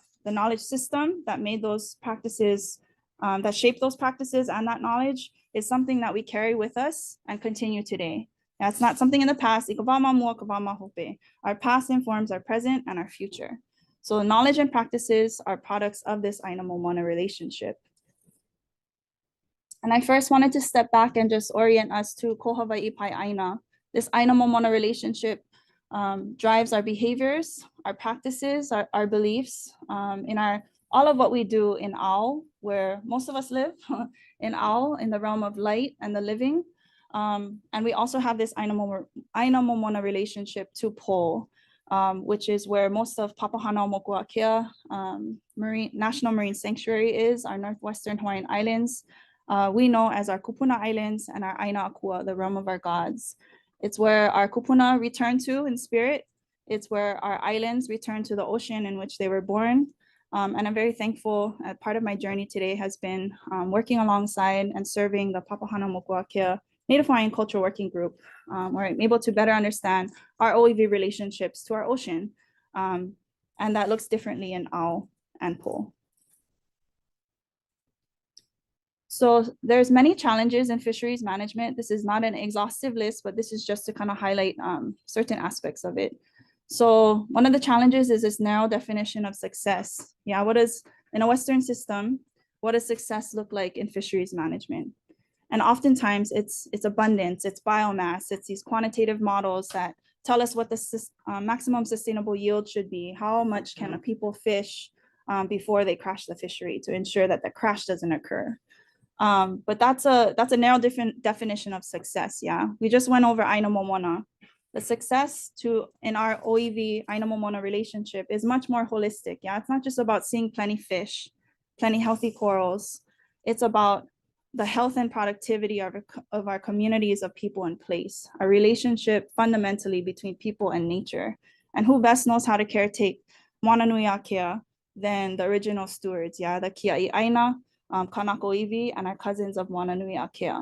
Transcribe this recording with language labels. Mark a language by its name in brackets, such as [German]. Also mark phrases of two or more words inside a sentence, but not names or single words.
[English] The knowledge system that made those practices, that shaped those practices and that knowledge is something that we carry with us and continue today. That's not something in the past. Our past informs our present and our future. So knowledge and practices are products of this [Hawaiian] ʻāina momona [English] relationship. And I first wanted to step back and just orient us to [Hawaiian] ko Hawaiʻi pai ʻāina. [English] This [Hawaiian] ʻāina momona [English] relationship drives our behaviors, our practices, our beliefs, in all of what we do in ao, where most of us live, in ao, in the realm of light and the living. And we also have this [Hawaiian] ʻāina Momona [English] relationship to pole, which is where most of Papahanaumokuakea National Marine Sanctuary is, our northwestern Hawaiian Islands. We know as our Kūpuna Islands and our [Hawaiian] ʻāina Akua, [English] the realm of our gods. It's where our Kūpuna return to in spirit. It's where our islands return to the ocean in which they were born. And I'm very thankful. Part of my journey today has been working alongside and serving the Papahanaumokuakea Native Hawaiian Cultural Working Group, where I'm able to better understand our ʻOiwi relationships to our ocean. And that looks differently in ʻAo and po. So there's many challenges in fisheries management. This is not an exhaustive list, but this is just to kind of highlight certain aspects of it. So one of the challenges is this narrow definition of success. Yeah, in a Western system, what does success look like in fisheries management? And oftentimes it's abundance, it's biomass, it's these quantitative models that tell us what the maximum sustainable yield should be. How much can people fish before they crash the fishery to ensure that the crash doesn't occur? But that's a narrow different definition of success. Yeah, we just went over [Hawaiian] ʻāina Momona. [English] The success in our [Hawaiian] ʻOiwi ʻāina Momona [English] relationship is much more holistic. Yeah, it's not just about seeing plenty fish, plenty healthy corals. It's about the health and productivity of our communities of people in place, a relationship fundamentally between people and nature. And who best knows how to caretake Moana Nui Akea than the original stewards, yeah, the [Hawaiian] Kiaʻi ʻāina, Kanaka ʻiwi, [English] and our cousins of Moana Nui Akea.